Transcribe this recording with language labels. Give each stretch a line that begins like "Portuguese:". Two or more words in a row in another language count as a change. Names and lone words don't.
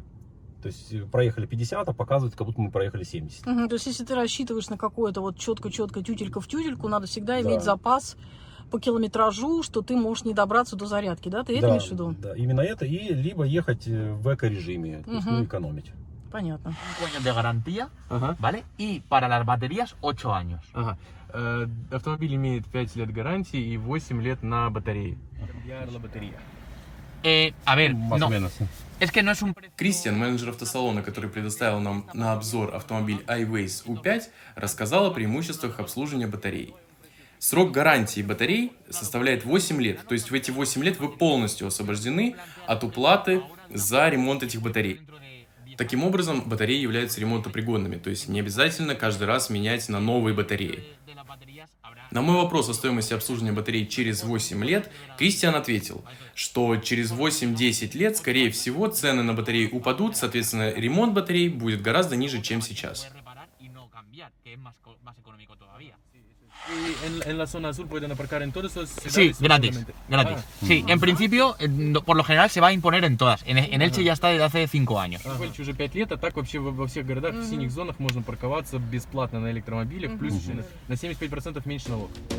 Russian: То есть проехали 50, а показывает, как будто мы проехали 70. То есть если ты рассчитываешь на какое-то вот четко-четко тютелька в тютельку, надо всегда иметь Да. запас по километражу, что ты можешь не добраться до зарядки, да? Ты это имеешь в виду? Да, именно это, и либо ехать в эко-режиме, то есть, Мгм. экономить. Понятно.
Spanish: 5 años de garantía,
Russian: Ага.
Spanish: ¿vale? Y para las baterías, 8 años.
Russian: Ага. Автомобиль имеет 5 лет гарантии и 8 лет на батарее.
Spanish: A ver, Más o no, menos. es que no es un precio...
Russian: Кристиан, менеджер автосалона, который предоставил нам на обзор автомобиль iWays U5, рассказал о преимуществах обслуживания батарей. Срок гарантии батарей составляет 8 лет, то есть в эти 8 лет вы полностью освобождены от уплаты за ремонт этих батарей. Таким образом, батареи являются ремонтопригодными, то есть не обязательно каждый раз менять на новые батареи. На мой вопрос о стоимости обслуживания батарей через 8 лет, Кристиан ответил, что через 8-10 лет, скорее всего, цены на батареи упадут, соответственно, ремонт батарей будет гораздо ниже, чем сейчас.
Spanish: En la zona azul pueden aparcar en todas las Sí, gratis, gratis. Sí, en principio, por lo general se va a imponer en todas. En Elche ya está desde hace 5 años.
Russian: В Эльче уже 5 лет, а так вообще во всех городах, в синих зонах можно парковаться бесплатно на электромобилях, плюс еще на 75% меньше налог.